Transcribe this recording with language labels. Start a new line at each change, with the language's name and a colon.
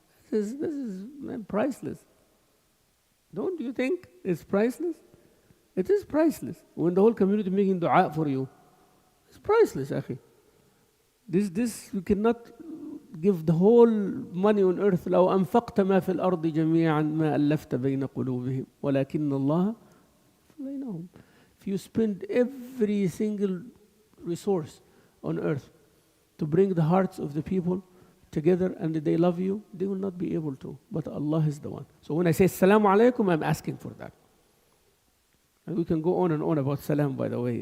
English: This is priceless. Don't you think it's priceless? It is priceless. When the whole community making dua for you, it's priceless, akhi. This you cannot give the whole money on earth.
Arabic: لو أنفقت ما في الأرض جميعا ما ألفت بين قلوبهم ولكن الله بينهم.
English: If you spend every single resource on earth to bring the hearts of the people together and they love you, they will not be able to. But Allah is the one. So when I say Assalamu alaikum, I'm asking for that. And we can go on and on about salam, by the way.